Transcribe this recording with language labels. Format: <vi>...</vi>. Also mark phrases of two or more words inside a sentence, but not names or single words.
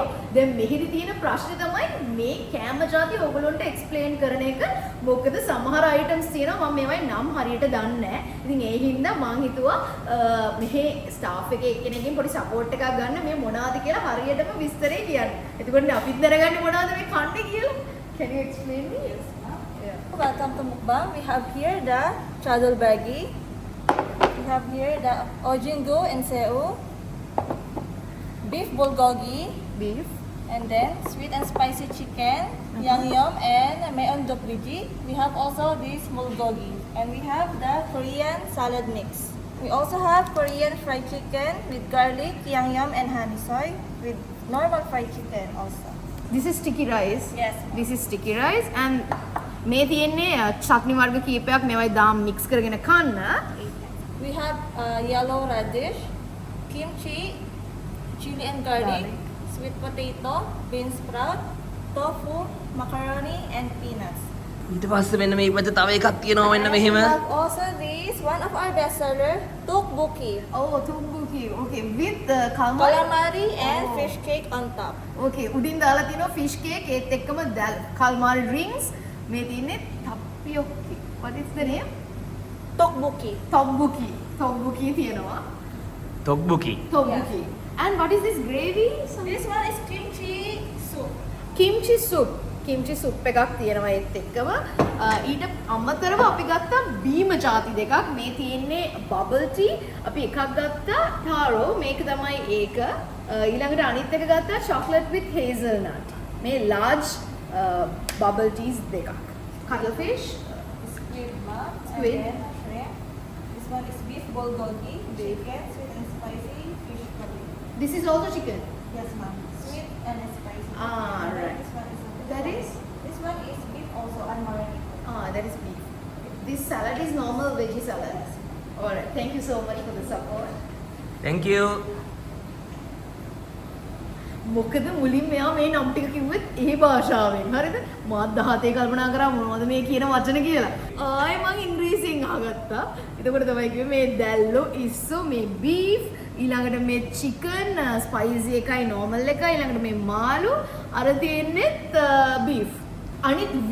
<si>දැන් මෙහිදි තියෙන ප්‍රශ්නේ තමයි මේ කෑම જાති ඔයගලන්ට එක්ස්ප්ලেইন කරන එක. මොකද සමහර අයිටම්ස් තියෙනවා මම මේවයි නම් හරියට දන්නේ නැහැ. ඉතින් ඒ හින්දා මං හිතුවා මෙහි ස්ටාෆ් එකේ එක්කෙනෙක්ගෙන් පොඩි සපෝට් එකක් ගන්න මේ මොනවද කියලා හරියටම විස්තරේ කියන්න. එතකොට අපිත් දැනගන්නේ මොනවද මේ කන්නේ කියලා.</si> <en>Can you explain me? Yes. Yeah. Welcome to Mukbang. We have here the chadol bagi. We have here the ojingu and seu, beef bulgogi, Beef. and then sweet and spicy chicken, yangnyeom and memobook. We have also this bulgogi, and we have the Korean salad mix. We also have Korean fried chicken with garlic, yangnyeom and honey soy with normal fried chicken also. This is sticky rice. Yes. This is sticky rice and</en> <si>මේ තියෙන්නේ චට්නි වර්ග කීපයක් මේවයි දාම් මික්ස් කරගෙන කන්න.</si> <en>We have yellow radish, kimchi, chili and garlic, sweet potato, bean sprout, tofu, macaroni and peanuts.</en> <si>ඊට පස්සේ මෙන්න මේ පැත්තේ තව එකක් තියෙනවා මෙන්න මෙහෙම.</si> <en>We have also this one of our best seller, tteokbokki. Oh, tteokbokki. Okay, with the calamari. Calamari and fish cake on top.</en> <si>Okay, උඩින් දාලා තියෙනවා</si> <en>fish cake</en> <si>ඒත් එක්කම</si> <en>calamari rings.</en> <si>මේ තියෙන්නේ</si> <en>tapioca. What is the name? Tteokbokki.</en> <si>Tteokbokki තියෙනවා. තොක්බුකි.</si> <en>Tteokbokki. And what is this gravy? This one is kimchi soup. Kimchi soup. Kimchi soup</en> <si>එකක් තියෙනවා ඒත් එක්කම ඊට අමතරව අපි ගත්තා බීම ಜಾති දෙකක්. මේ තියෙන්නේ</si> <en>bubble tea.</en> <si>අපි එකක් ගත්තා taro. මේක තමයි ඒක. ඊළඟට අනිත් එක ගත්තා</si> <en>chocolate with hazelnut.</en> <si>මේ</si> <en>large bubble teas</en> <si>දෙකක්.</si> <en>Cuttlefish, squid ma'am. Squid. And then shrimp. This one is beef bulgogi, chicken, sweet and spicy, fish curry. This is also chicken. Yes, ma'am. Sweet and spicy. Ah, And then right. This one is That is? This one is beef also unmarinated. That is beef. This salad is normal veggie salad. Alright, thank you so much for the support. Thank you.</en> <si>මොකද මුලින් මෙයා මේ නම් ටික කිව්වෙත් ඒ භාෂාවෙන් හරිද මාත් 17 කල්පනා කරා මොනවද මේ කියන වචන කියලා ආයෙ මං ඉංග්‍රීසියෙන් අහගත්තා එතකොට තමයි කිව්වේ මේ දැල්ලෝ ඉස්සෝ මේ බීෆ් ඊළඟට මේ</si> <en>chicken spicy</en> <si>එකයි නෝමල් එකයි ඊළඟට මේ මාළු අර තියෙන්නේත් බීෆ් අනිත්</si>